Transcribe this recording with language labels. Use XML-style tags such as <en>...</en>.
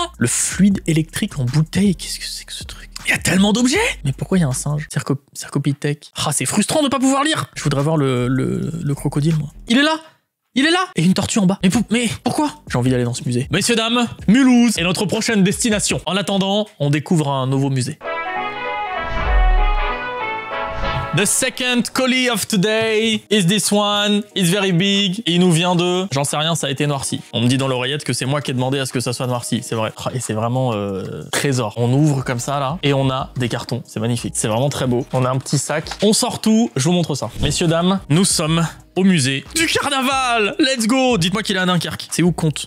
<fr>Le fluide électrique en bouteille. Qu'est-ce que c'est que ce truc? Il y a tellement d'objets! Mais pourquoi il y a un singe? Cercopithèque. Ah, c'est frustrant de pas pouvoir lire. Je voudrais voir le crocodile, moi. Il est là! Il est là! Et une tortue en bas. Mais pourquoi? J'ai envie d'aller dans ce musée. Messieurs, dames, Mulhouse est notre prochaine destination. En attendant, on découvre un nouveau musée.</fr> <en>The second colis of today is this one. It's very big.</en> <fr>Et il nous vient de... J'en sais rien, ça a été noirci. On me dit dans l'oreillette que c'est moi qui ai demandé à ce que ça soit noirci. C'est vrai. Et c'est vraiment trésor. On ouvre comme ça, là. Et on a des cartons. C'est magnifique. C'est vraiment très beau. On a un petit sac. On sort tout. Je vous montre ça. Messieurs, dames, nous sommes au musée du carnaval.</fr> <en>Let's go.</en> <fr>Dites-moi qu'il est à Dunkerque. C'est où Comte?</fr>